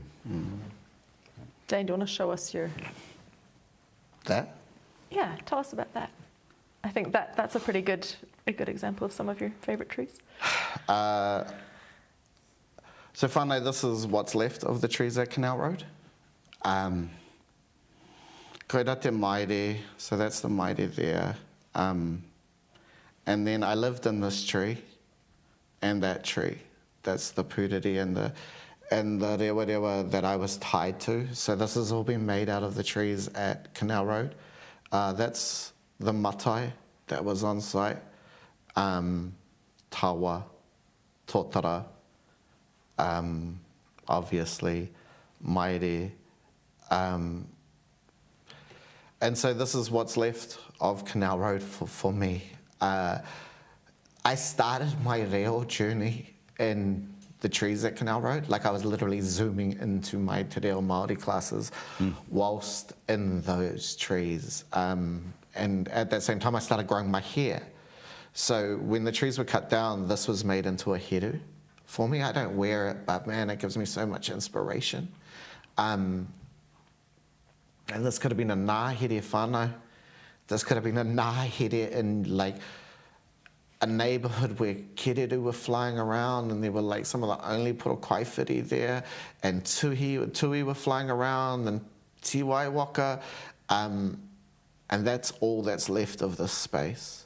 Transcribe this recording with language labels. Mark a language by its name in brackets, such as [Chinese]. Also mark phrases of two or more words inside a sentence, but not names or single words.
[English] Zane, do you want to show us your... That? Yeah, tell us about that. I think that's a pretty good example of some of your favourite trees. So whānau, this is what's left of the trees at Canal Road. [Māori] Koira te maire, [English] so that's the maire there. And then I lived in this tree and that tree. That's the pūriri and the rewa that I was tied to. So this has all been made out of the trees at Canal Road. That's the matai that was on site. [Māori] Tawa, tōtara, [English] obviously, maire. And so this is what's left of Canal Road for me. I started my reo journey in the trees at Canal Road. I was literally zooming into my [Māori] te reo Māori [English] classes whilst in those trees. And at that same time, I started growing my hair. So when the trees were cut down, this was made into a heru for me. I don't wear it, but man, it gives me so much inspiration. And this could have been a [Māori] ngāhere whānau [English] This could have been a ngahere in like a neighborhood where kereru were flying around, and there were like some of the only puro-kaiwhiri there, and tui were flying around, and tiwaiwaka, and that's all that's left of this space.